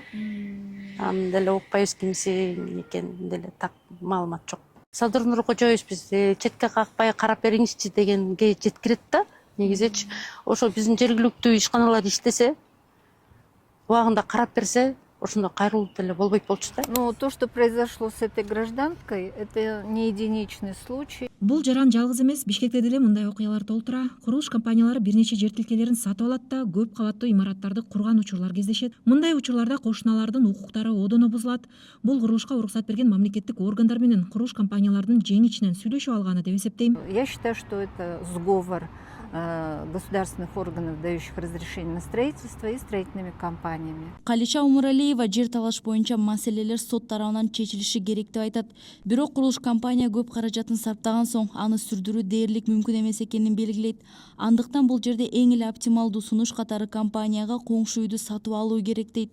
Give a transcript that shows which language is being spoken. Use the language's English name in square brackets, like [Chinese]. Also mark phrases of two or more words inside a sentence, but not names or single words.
[Kyrgyz] Анан деле укпайбыз кимси экенин деле так маалымат жок. Садыр Нуркожоевич биз четке какпай карап бериңизчи дегенге жеткирет да. Негизичи ошо биздин жергиликтүү ишканалар иштесе, убагында карап берсе, ошондо кайрылуу деле болбойт болчу да. [Russian] Но то, что произошло с этой гражданкой, это не единичный случай. [Kyrgyz] Бул жаран жалгыз эмес, Бишкекте деле мындай окуялар толтура. Курулуш компаниялары бир нече жер тилкелерин сатып алат да көп кабаттуу имараттарды курган учурлар кездешет. Мындай учурларда кошуналардын укуктары одоно бузулат. Бул курулушка уруксат берген мамлекеттик органдар менен курулуш компанияларынын жең ичинен сүйлөшүп алганы деп эсептейм. [Russian] Я считаю, что это сговор государственных органов, дающих разрешение на строительство, и строительными компаниями. [Kyrgyz] Калича Умуралиева жер талаш боюнча маселелер сот тарабынан чечилиши керек деп айтат. Бирок курулуш компания көп каражатын сарптаган соң аны сүрдүрүү дээрлик мүмкүн эмес экенин белгилейт. Андыктан бул жерде эң эле оптималдуу сунуш катары компанияга коңшу үйдү сатып алуу керек дейт.